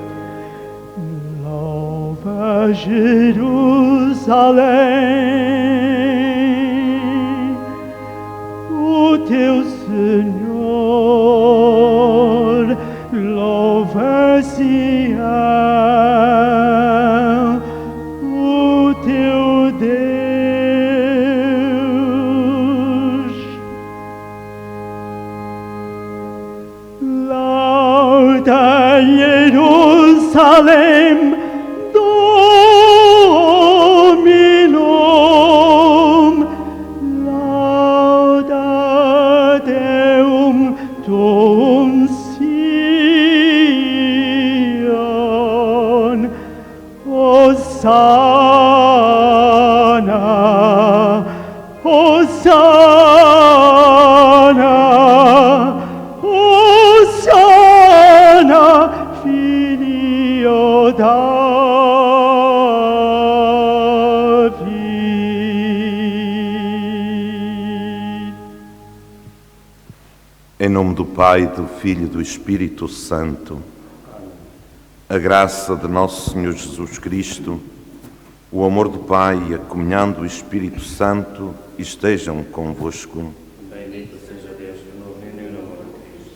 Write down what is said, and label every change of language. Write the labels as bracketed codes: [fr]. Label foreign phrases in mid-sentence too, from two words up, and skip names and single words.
[pt] Louva Jerusalém, o teu Senhor, louva Sião, o teu Deus. [la] Lauda Jerusalém, Dominum, lauda Deum tuum Sion, Hosanna, Hosanna, Hosanna, Filio David. [pt] Em nome do Pai, do Filho e do Espírito Santo, a graça de nosso Senhor Jesus Cristo, o amor do Pai e a comunhão do Espírito Santo estejam convosco. Bendito seja Deus que nos uniu no amor de Cristo.